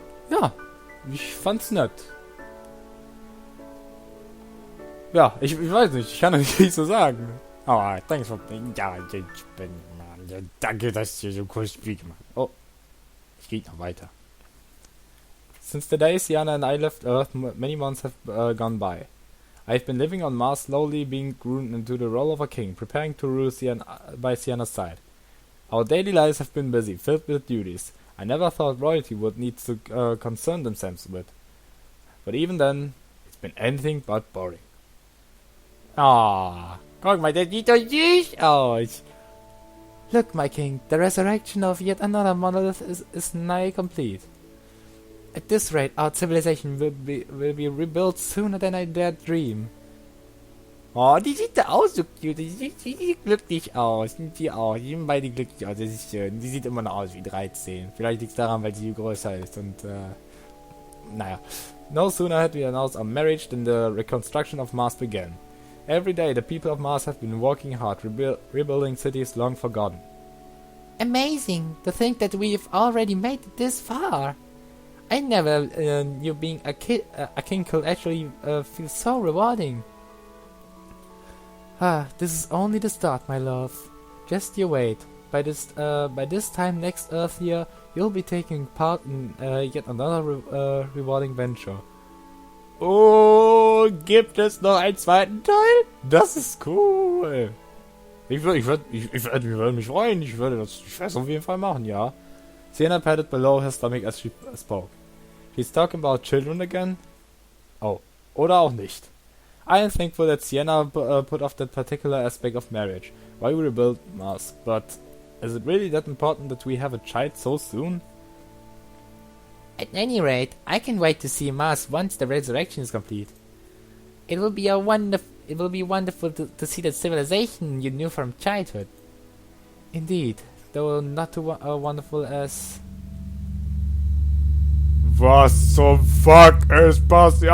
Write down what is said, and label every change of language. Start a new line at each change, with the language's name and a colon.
German: Ja, ich fand's nett. Ja, ich weiß nicht, ich kann das nicht so sagen. Aber
English: thanks for...
German: Ja, ich bin... Ja, danke, dass du so cool Spiel gemacht hast. Oh, es geht noch weiter.
English: Since the day Sienna and I left Earth, many months have gone by. I've been living on Mars, slowly being groomed into the role of a king, preparing to rule by Sienna's side. Our daily lives have been busy, filled with duties. I never thought royalty would need to concern themselves with. But even then, it's been anything but boring.
German: Ah, guck mal, der sieht doch süß aus.
English: Look, my king, the resurrection of yet another monolith is nigh complete. At this rate, our civilization will be rebuilt sooner than I dared dream.
German: Oh, die sieht da aus so cute. Die sieht glücklich aus. Sind die auch. Die sind beide glücklich aus. Das ist schön. Die sieht immer noch aus wie 13. Vielleicht liegt es daran, weil sie größer ist. Und, naja.
English: No sooner had we announced our marriage than the reconstruction of Mars began. Every day, the people of Mars have been working hard, rebuilding cities long forgotten. Amazing to think that we've already made it this far. I never knew being a king could actually feel so rewarding. This is only the start, my love. Just you wait. By this time next Earth year, you'll be taking part in yet another rewarding venture.
German: Oh, gibt es noch einen zweiten Teil? Das ist cool. Ich würde mich freuen. Ich werde das auf jeden Fall machen, ja.
English: Sienna patted below her stomach as she spoke. He's talking about children again?
German: Oh, oder auch nicht.
English: I am thankful that Sienna put off that particular aspect of marriage, why we rebuilt Mars, but is it really that important that we have a child so soon? At any rate, I can wait to see Mars once the resurrection is complete. It will be wonderful to see the civilization you knew from childhood. Indeed, though not too wonderful as...
German: Was zum Fuck ist passiert?